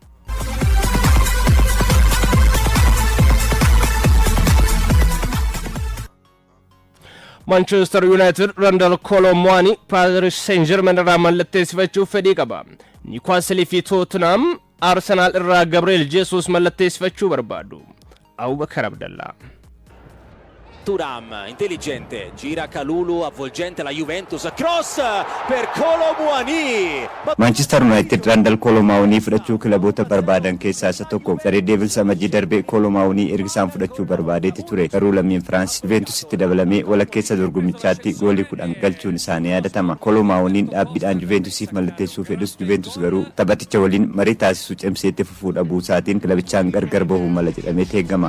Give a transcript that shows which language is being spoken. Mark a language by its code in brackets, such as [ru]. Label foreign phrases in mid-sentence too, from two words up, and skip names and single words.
[om] Manchester United Randal Kolo Muani Paris Saint-Germain irraa mallatteessifachuuf fedhii qaba. Newcastle fi Tottenham Arsenal irraa Gabriel Jesus mallatteessifachuu barbaadu. Abubakar Abdallah. [it] Thuram, intelligente, gira Kalulu, avvolgente la Juventus, cross per Kolo Muani. [om] Manchester United Randal Kolo Muani fudhachuu kilaboota barbaadan keessaa isa tokko. Saree Devils amajjii darbe Kolo Muani ergisaan fudhachuu barbaadeeti ture. Garuu lammiin France Juventusitti dabalamee walakkeessa dorgommichaatti goolii 10 galchuun isaanii yaadatama. Kolo Muaniin dhaabbiidhaan Juventusiif mallatteessuu fedhus Juventus garuu taphaticha waliin marii taasisuu cimseetti fufuu dhabuu isaatiin kilabichaan gargar bahuu mala jedhamee eegama.